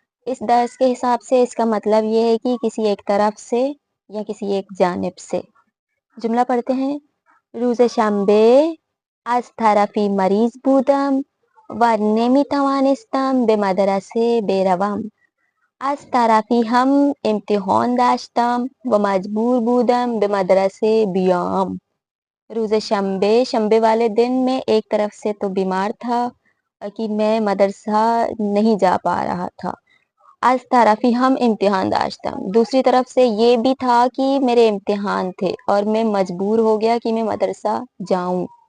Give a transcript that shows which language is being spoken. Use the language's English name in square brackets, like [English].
[Urdu] اس درس کے حساب سے اس کا مطلب یہ ہے کہ کسی ایک طرف سے یا کسی ایک جانب سے۔ جملہ پڑھتے ہیں۔ [Persian] روز شنبه از طرفی مریض بودم و نمیتوانستم به مدرسه بروم. از طرفی هم امتحان داشتم و مجبور بودم به مدرسه بیام. [Urdu] روز شنبے والے دن میں ایک طرف سے تو بیمار تھا کہ میں مدرسہ نہیں جا پا رہا تھا۔ [Persian] از طرفی ہم امتحان داشتم، [Urdu] دوسری طرف سے یہ بھی تھا کہ میرے امتحان تھے اور میں مجبور ہو گیا کہ میں مدرسہ جاؤں۔